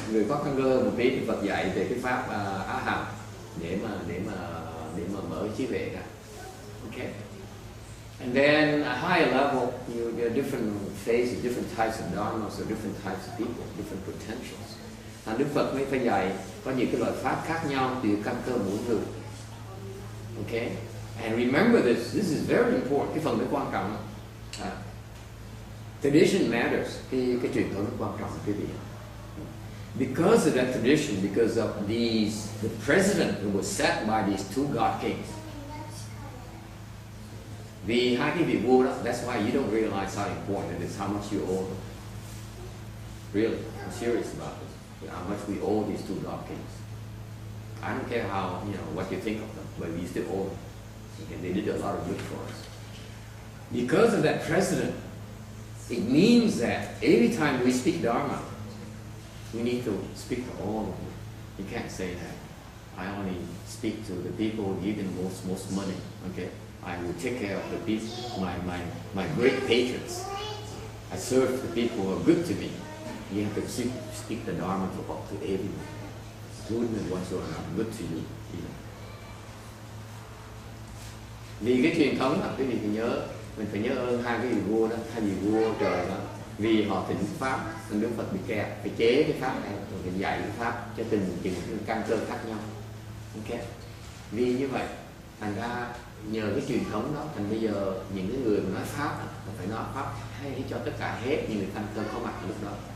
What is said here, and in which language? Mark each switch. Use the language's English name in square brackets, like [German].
[Vietnamese] Người có căn cơ một tí thì Phật dạy về cái pháp Aham để mà mở trí huệ ra. [English] Okay. And then a higher level, you get different phases, different types of dharma, so different types of people, different potentials. [Vietnamese] Đức Phật mới phải dạy có những cái loại pháp khác nhau từ căn cơ mỗi người. [English] Okay? And remember this is very important. [Vietnamese] Cái phần đó quan trọng. [English] Tradition matters. [Vietnamese] Cái truyền thống nó quan trọng quý vị. [English] Because of that tradition, because of the president who was set by these two God kings. [Vietnamese] Vì hai cái vị vua đó, [English] that's why you don't realize how important it is, how much you owe them. Really, I'm serious about this. How much we owe these two God kings. I don't care how, what you think of them, but we still owe them. Okay, they did a lot of good for us. Because of that president, it means that every time we speak Dharma, we need to speak to all of them. You can't say that I only speak to the people who give the most money. Okay, I will take care of the people, my great patrons. I serve the people who are good to me. You have to speak the Dharma to everyone. Good and ones who are not good to you. [Vietnamese] Vì cái truyền thống là cái gì thì nhớ, mình phải nhớ ơn hai cái vị vua đó, hai vị vua trời đó, Vì họ thỉnh pháp nên Đức Phật bị kẹt, phải chế cái pháp này rồi phải dạy cái pháp cho từng căn cơ khác nhau. Ok, vì như vậy thành ra nhờ cái truyền thống đó, thành bây giờ những cái người mà nói pháp là phải nói pháp hay cho tất cả hết những người căn cơ có mặt ở lúc đó.